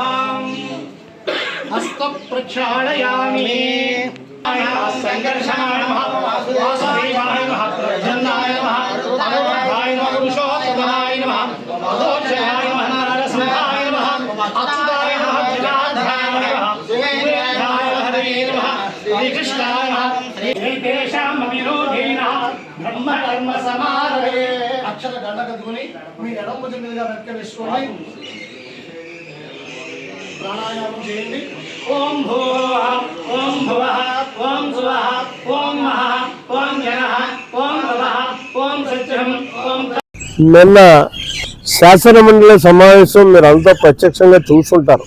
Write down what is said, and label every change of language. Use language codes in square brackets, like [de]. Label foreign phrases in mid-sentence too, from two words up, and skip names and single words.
[sa] हस्तप्रक्षालयामि संघर्षणाय नमः, वासुदेवाय नमः, प्रसन्नाय नमः, अनोघाय नमः, पुरुषोत्तमाय नमः, अदोक्षयाय नमः, नरसिंहाय नमः, अच्युताय नमः, जनार्दनाय नमः, सूर्याय हरये नमः, श्रीकृष्णाय नमः। तेषां विरोधिनः ब्रह्म कर्म समारभे अक्षर [te] దండకదుని మీ ఎడమ భుజం మీదుగా వెనక వేసుకోండి. ప్రాణాయామం చేయండి. [sa] ఓం భూవః ఓం భువః ఓం సువః ఓం మహః ఓం జనః ఓం భవః ఓం సత్యం ఓం. [te] నిన్న శాసన మండలి సమావేశం మీరు అంతా ప్రత్యక్షంగా చూసుంటారు.